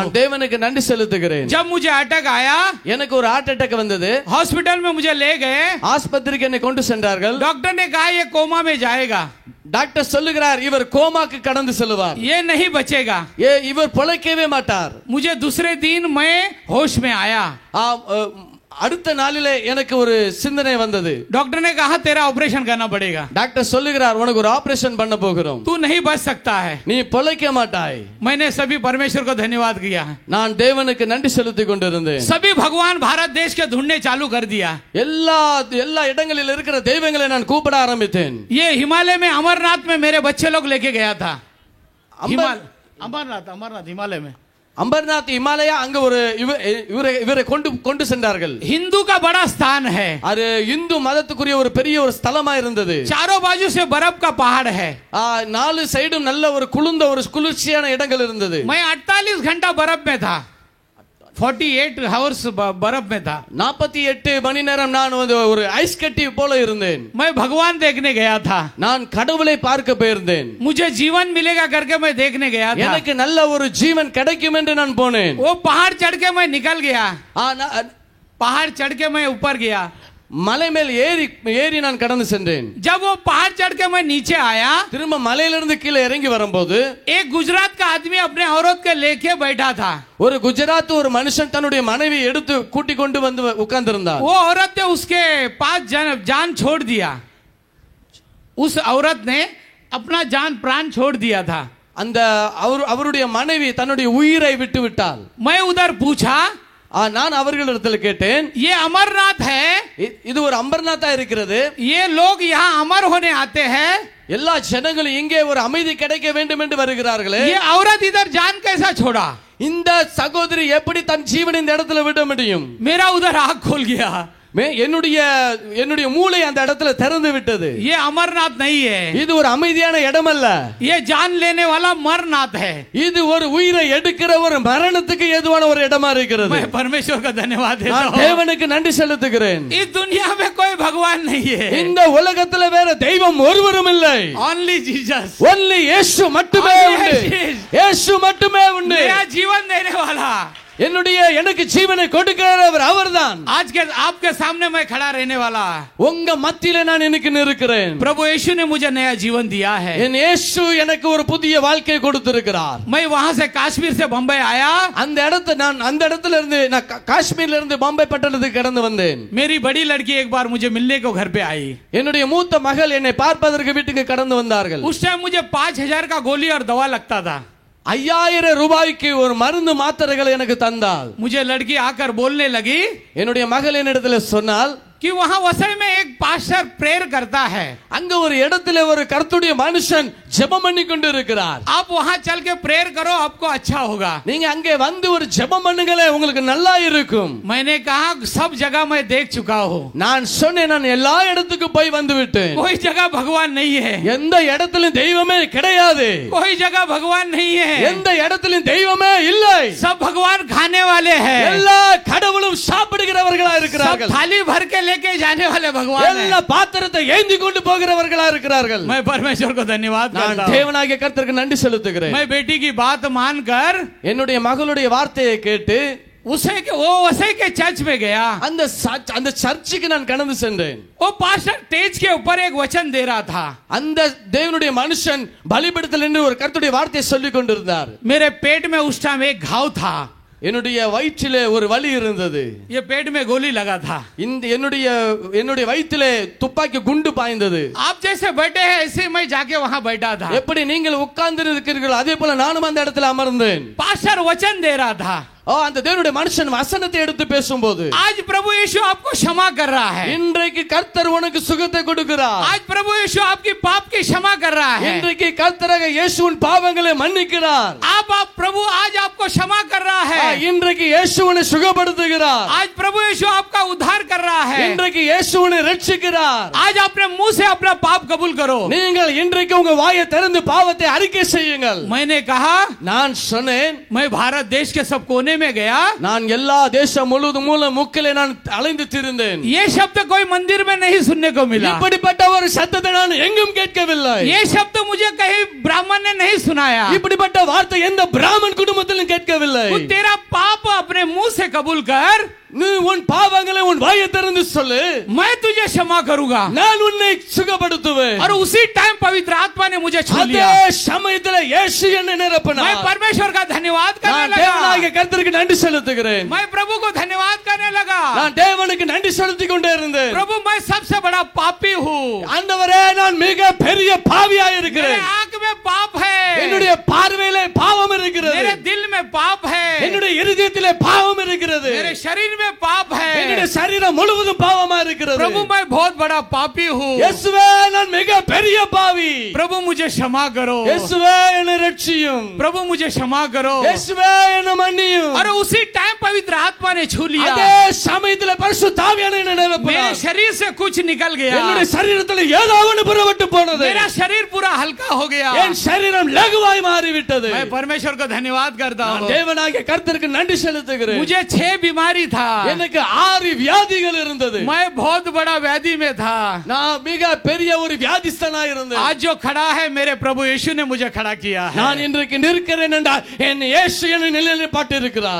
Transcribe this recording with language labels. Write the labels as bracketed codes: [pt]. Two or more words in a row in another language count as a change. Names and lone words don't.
[ta] நான் தேவனுக்கு நன்றி செலுத்துகிறேன் [hi] जब मुझे अटैक आया [ta] எனக்கு ஒரு [en] heart attack [ta] வந்தது [hi] हॉस्पिटल में मुझे ले गए [ta] ஆஸ்பத்திரிக்கு என்னை கொண்டு சென்றார்கள் [hi] डॉक्टर ने कहा ये कोमा में जाएगा [ta] டாக்டர் சொல்லுகிறார் இவர் கோமாக்கு கடந்து செல்வார் [hi] ये नहीं बचेगा [ta] இவர் பொழைக்கவே மாட்டார் [hi] मुझे दूसरे दिन मैं होश में आया [ta] அடுத்த நாளிலே எனக்கு ஒரு சிந்தனை வந்தது [hi] डॉक्टर ने कहा तेरा ऑपरेशन करना पड़ेगा [ta] டாக்டர் சொல்லுகிறார் உனக்கு ஒரு ஆபரேஷன் பண்ண போகிறோம் [hi] तू नहीं बच सकता है [ta] நீ பொழைக்க மாட்டாய் [hi] मैंने सभी परमेश्वर को धन्यवाद किया [ta] நான் தேவனுக்கு நன்றி செலுத்திக் கொண்டிருந்தேன் [hi] सभी भगवान भारत देश के ढूंढने चालू कर दिया [ta] எல்லா இடங்களில் இருக்கிற தெய்வங்களை நான் கூப்பிட ஆரம்பித்தேன் [hi] ये हिमालय में अमरनाथ में मेरे बच्चे लोग लेके गया था अमरनाथ हिमालय में [ta] அமர்நாத் இமாலயா அங்க ஒரு இவரை கொண்டு சென்றார்கள் [hi] हिंदू का बड़ा स्थान है [ta] அது இந்து மதத்துக்குரிய ஒரு பெரிய ஒரு ஸ்தலமா இருந்தது [hi] चारों बाजू से बर्फ का पहाड़ है [ta] நாலு சைடும் நல்ல ஒரு குளிர்ச்சியான இடங்கள் இருந்தது [hi] मैं 48 घंटा बर्फ में था 48 hours बर्फ में था [ta] 48 மணி நேரம் நான் ஒரு ஐஸ் கட்டி போல இருந்தேன் [hi] मैं भगवान देखने गया था [ta] நான் கடவுளை பார்க்க போயிருந்தேன் [hi] मुझे जीवन मिलेगा करके मैं देखने गया था [ta] எனக்கு நல்ல ஒரு ஜீவன் கிடைக்கும் என்று நான் போனேன் [hi] वो पहाड़ चढ़ के मैं निकल गया पहाड़ चढ़ के मैं ऊपर गया [ta] மலை மேல் ஏறி நான் கடந்து சென்றேன் [hi] जब वो पहाड़ चढ़ के मैं नीचे आया [ta] திரும்ப மலையிலிருந்து கீழே இறங்கி வரும்போது [hi] एक गुजरात का आदमी अपने औरत के लेके बैठा था [ta] ஒரு குஜராத் ஒரு மனுஷன் தன்னுடைய மனைவி எடுத்து கூட்டி கொண்டு வந்து உட்கார்ந்திருந்தார் [hi] वो औरत ने उसके पास जान छोड़ दिया उस औरत ने अपना जान प्राण छोड़ दिया था [ta] அந்த அவருடைய மனைவி தன்னுடைய உயிரை விட்டு விட்டாள் [hi] मैं उधर पूछा [ta] நான் அவர்களிடத்தில் கேட்டேன் [hi] ये अमरनाथ है [ta] இது ஒரு அமர்நாத்தா இருக்கிறது [hi] ये लोग यहाँ अमर होने आते हैं [ta] எல்லா ஜனங்களும் இங்கே ஒரு அமைதி கிடைக்க வேண்டும் என்று வருகிறார்களே [hi] ये औरत इधर जान कैसा छोड़ा [ta] இந்த சகோதரி எப்படி தன் ஜீவனை இந்த இடத்துல விட முடியும் [hi] मेरा उधर आँख खोल गया [ta] என்னுடைய மூளை அந்த இடத்துல திறந்து விட்டது [hi] ये अमरनाथ नहीं है [ta] இது ஒரு அமைதியான இடம் அல்ல [hi] ये जान लेने वाला मरनाथ है [ta] இது ஒரு உயிரை எடுக்கிற ஒரு மரணத்துக்கு ஏதுவான ஒரு இடமா இருக்கிறது [hi] मैं परमेश्वर का धन्यवाद देता हूं [ta] தேவனுக்கு நன்றி செலுத்துகிறேன் [hi] इस दुनिया में कोई भगवान नहीं है [ta] இந்த உலகத்துல வேற தெய்வம் ஒருவரும் இல்லை [en] only Jesus [ta] only இயேசு மட்டுமே உண்டு இயேசு மட்டுமே உண்டு [hi] नया जीवन देने वाला [ta] எனக்கு ஜீவனை கொடுக்கிறவர் அவர்தான். [hi] आज के आपके सामने मैं खड़ा रहने वाला, [ta] உங்க மத்தியிலே நான் இன்னைக்கு நிற்கிறேன். [hi] प्रभु यीशु ने मुझे नया जीवन दिया है. [ta] என் இயேசு எனக்கு ஒரு புதிய வாழ்க்கையை கொடுத்திருக்கிறார். [hi] मैं वहां से कश्मीर से बम्बई आया. [ta] அந்த இடத்துல இருந்து நான் காஷ்மீர்ல இருந்து பம்பை பட்டணத்துக்கு கடந்து வந்தேன். [hi] मेरी बड़ी लड़की एक बार मुझे मिलने को घर पे आई. [ta] என்னுடைய மூத்த மகள் என்னை பார்ப்பதற்கு வீட்டுக்கு கடந்து வந்தார்கள். [hi] उस टाइम मुझे 5000 का गोली और दवा लगता था. [ta] 5000 ரூபாய்க்கு ஒரு மருந்து மாத்திரைகளை எனக்கு தந்தாள். [hi] मुझे लड़की आकर बोलने लगी, [ta] என்னுடைய மகள் என்னிடத்தில் சொன்னாள் [hi] कि वहां वसई में एक [en] pastor prayer [hi] करता है. [ta] அங்க ஒரு இடத்துல ஒரு கர்த்தருடைய மனுஷன் ஜெபம் பண்ணி கொண்டிருக்கிறார். [hi] आप वहां चल के प्रेयर करो, आपको अच्छा होगा. [ta] நீங்க அங்கே வந்து ஒரு ஜெபம் பண்ணுங்களே, உங்களுக்கு நல்லா இருக்கும். [hi] मैंने कहा सब जगह मैं देख चुका हूं. [ta] நான் சொன்னேன், நான் எல்லா இடத்துக்கு போய் வந்து விட்டேன். [hi] कोई जगह भगवान नहीं है. [ta] எந்த இடத்திலும் தெய்வமே கிடையாது. [hi] कोई जगह भगवान नहीं है. [ta] எந்த இடத்திலும் தெய்வமே இல்லை. [hi] सब भगवान खाने वाले हैं. [ta] எல்லா கடவுளும் சாப்பிடுகிறவர்களா இருக்கிறார்கள். [hi] सब थाली भर के लेके जाने वाले भगवान हैं. [ta] எல்லா பாத்திரத்தை ஏந்தி கொண்டு போகிறவர்களா இருக்கிறார்கள். [hi] मैं परमेश्वर को धन्यवाद करता [ta] நான் [hi] हूं. [ta] தேவனாகிய கர்த்தருக்கு நன்றி செலுத்துகிறேன். [hi] मैं बेटी की बात मानकर [ta] என்னுடைய மகளுடைய வார்த்தையை கேட்டு [hi] वो वसई के चर्च में गया. [ta] அந்த சர்ச்சுக்கு நான் கடந்து சென்றேன். [hi] वो [en] pastor stage [hi] के ऊपर एक वचन दे रहा था. [ta] அந்த தேவனுடைய மனுஷன் பலிபீடத்தில் நின்று ஒரு கர்த்தருடைய வார்த்தையை சொல்லிக் கொண்டிருந்தார். [hi] मेरे पेट में उस टाइम एक घाव था. [ta] என்னுடைய வயிற்றிலே ஒரு வலி இருந்தது. [hi] ये पेट में गोली लगा था. [ta] என்னுடைய வயிற்றிலே துப்பாக்கி குண்டு பாய்ந்தது. [hi] आप जैसे बैठे हैं ऐसे मैं जाके वहां बैठा था. [ta] எப்படி நீங்கள் உட்கார்ந்து இருக்கிறீர்கள் அதே போல நானும் அந்த இடத்துல அமர்ந்தேன். [hi] पास्टर वचन दे रहा था. [ta] அந்த தேவனுடைய மனுஷன் வசனத்தை எடுத்து பேசும்போது, [hi] आज प्रभु यीशु आपको क्षमा कर रहा है. [ta] இன்றைக்கு கர்த்தர் உனக்கு சுகத்தை கொடுக்கிறார். [hi] आज प्रभु यीशु आपकी पाप की क्षमा कर रहा है. [ta] இன்றைக்கு கர்த்தராக இயேசு உன் பாவங்களை மன்னிக்கிறார். [hi] आप प्रभु आज आपको क्षमा कर रहा है. [ta] இன்றைக்கு இயேசு உன்னை சுகப்படுத்துகிறார். [hi] आज प्रभु यीशु आपका उद्धार कर रहा है. [ta] இன்றைக்கு இயேசு உன்னை ரட்சிக்கிறார். [hi] आज अपने मुंह से अपना पाप कबूल करो. [ta] நீங்கள் இன்றைக்கு உங்க வாயை திறந்து பாவத்தை அறிக்கை செய்யுங்கள். [hi] मैंने कहा, [ta] நான் சொன்னேன், [hi] मैं भारत देश के सब कोने में गया. [ta] நான் எல்லா தேசம் முழுவதும் மூல முக்கிலே நான் அலைந்து திரிந்தேன். [hi] ये शब्द कोई मंदिर में नहीं सुनने को मिला. [ta] இப்படிப்பட்ட ஒரு சத்தத்தை நான் எங்கும் கேட்கவில்லை. [hi] ये शब्द मुझे कहीं ब्राह्मण ने नहीं सुनाया. [ta] இப்படிப்பட்ட வார்த்தை எந்த பிராமணன் குடும்பத்திலும் கேட்கவில்லை. [hi] तू तेरा पाप अपने मुंह से कबूल कर. [ta] நீ உன் பாவங்களை உன் வாயை திறந்து சொல்லு. [hi] मैं तुझे क्षमा करूंगा. [ta] நான் உன்னை சுகப்படுத்துவேன். [hi] और उसी टाइम पवित्र आत्मा ने मुझे छू लिया. [ta] அதே சமயத்தில் இயேசு என்னை நிரப்பினார். [hi] मैं परमेश्वर का धन्यवाद करने [ta] நான் [hi] लगा. [ta] தேவனாகிய கர்த்தருக்கு நன்றி செலுத்துகிறேன். [hi] मैं प्रभु को धन्यवाद करने लगा. [ta] நான் தேவனுக்கு நன்றி செலுத்திக் கொண்டே இருந்தேன். [hi] प्रभु मैं सबसे बड़ा पापी हूँ. [ta] ஆண்டவரே, நான் மிக பெரிய பாவியாய் [hi] मेरे [ta] இருக்கிறேன். [hi] आंख में पाप है. [ta] என்னுடைய பார்வையிலே பாவம் இருக்கிறது. [hi] मेरे दिल में पाप है. [ta] என்னுடைய இருதயத்திலே பாவம் இருக்கிறது. [hi] मेरे शरीर में पाप है. [ta] என்னுடைய சரீரம் முழுவதும் பாவமா இருக்கிறது. [hi] प्रभु मैं बहुत बड़ा पापी हूँ. [ta] இயேசுவே, நான் மிக பெரிய பாவி. [hi] प्रभु मुझे क्षमा करो. [ta] இயேசுவே, என்னை ரட்சியும். [hi] प्रभु मुझे क्षमा करो. [ta] இயேசுவே, என்னை மன்னியும். [hi] और उसी टाइम पवित्र आत्मा ने छू लिया. [ta] அதே சமயத்திலே பரிசுத்த ஆவியானவர் என்னை [hi] मेरे [ta] நிரப்பினார். [hi] शरीर से कुछ निकल गया. [ta] என்னுடைய சரீரத்தில் ஏதோ ஒன்று புறப்பட்டு போனது. [hi] मेरा शरीर पूरा हल्का हो गया. [ta] என் சரீரம் லகுவாய் மாறிவிட்டது. [hi] मैं परमेश्वर को धन्यवाद करता [ta] நான் [hi] हूँ. [ta] தேவனாகிய கர்த்தருக்கு நன்றி செலுத்துகிறேன். [hi] मुझे 6 बीमारी था. [ta] எனக்கு 6 வியாதிகள் இருந்தது. [hi] मैं बहुत बड़ा व्याधि में था. [ta] நான் மிக பெரிய ஒரு வியாதிஸ்தனா இருந்தேன். [hi] आज जो खड़ा है मेरे प्रभु यीशु ने मुझे खड़ा किया है. [ta] நான் இன்றைக்கு நிற்கிறேன் என்றால் என் இயேசு என்னை நிலைநிறுத்தி இருக்கிறார்.